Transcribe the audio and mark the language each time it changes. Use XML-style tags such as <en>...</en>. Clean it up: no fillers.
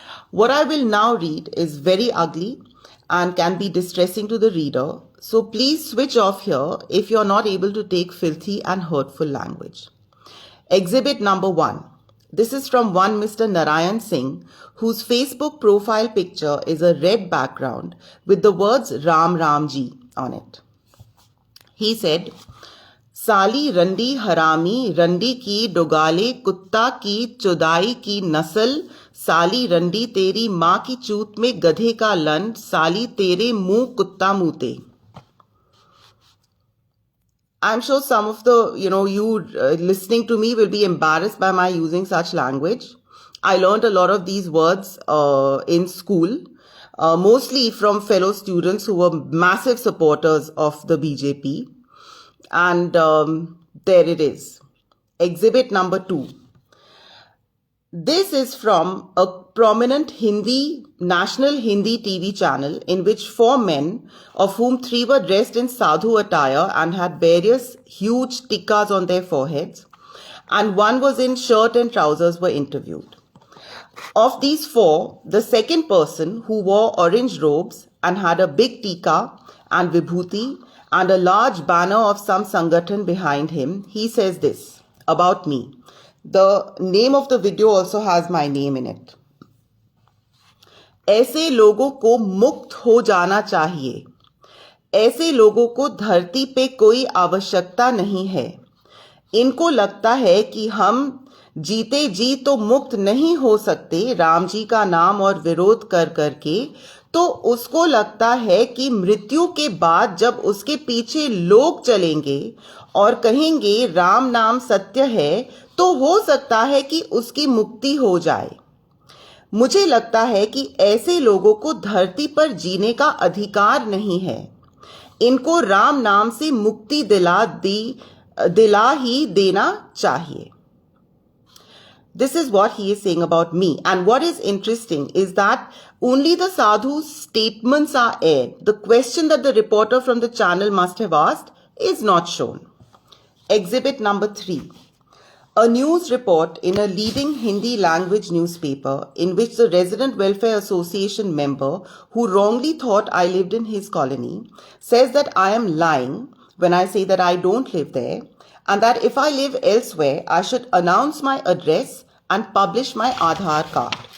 <en>What I will now read is very ugly and can be distressing to the reader, so please switch off here if you're not able to take filthy and hurtful language. Exhibit number 1. This is from one Mr. Narayan Singh, whose Facebook profile picture is a red background with the words Ram Ramji on it. He said,</en> <hi>साली रंडी हरामी, रंडी की डोगाले, कुत्ता की चुदाई की नस्ल, साली रंडी तेरी माँ की चूत में गधे का लन, साली तेरे मुंह कुत्ता मूते.</hi> <en>I'm sure some of the, you listening to me will be embarrassed by my using such language. I learned a lot of these words in school, mostly from fellow students who were massive supporters of the BJP. And there it is. Exhibit number 2. This is from a prominent national Hindi TV channel in which 4 men, of whom 3 were dressed in sadhu attire and had various huge tikkas on their foreheads, and 1 was in shirt and trousers, were interviewed. Of these 4, the second person, who wore orange robes and had a big tikka and vibhuti and a large banner of some sangathan behind him, he says this about me. The name of the video also has my name in it.</en> <hi>ऐसे लोगों को मुक्त हो जाना चाहिए. ऐसे लोगों को धरती पे कोई आवश्यकता नहीं है. इनको लगता है कि हम जीते जी तो मुक्त नहीं हो सकते राम जी का नाम और विरोध कर करके, तो उसको लगता है कि मृत्यु के बाद जब उसके पीछे लोग चलेंगे और कहेंगे राम नाम सत्य है, तो हो सकता है कि उसकी मुक्ति हो जाए. मुझे लगता है कि ऐसे लोगों को धरती पर जीने का अधिकार नहीं है. इनको राम नाम से मुक्ति दिला ही देना चाहिए.</hi> <en>This is what he is saying about me. And what is interesting is that only the sadhu's statements are aired. The question that the reporter from the channel must have asked is not shown. Exhibit number 3. A news report in a leading Hindi language newspaper in which the Resident Welfare Association member, who wrongly thought I lived in his colony, says that I am lying when I say that I don't live there, and that if I live elsewhere, I should announce my address and publish my Aadhaar card.</en>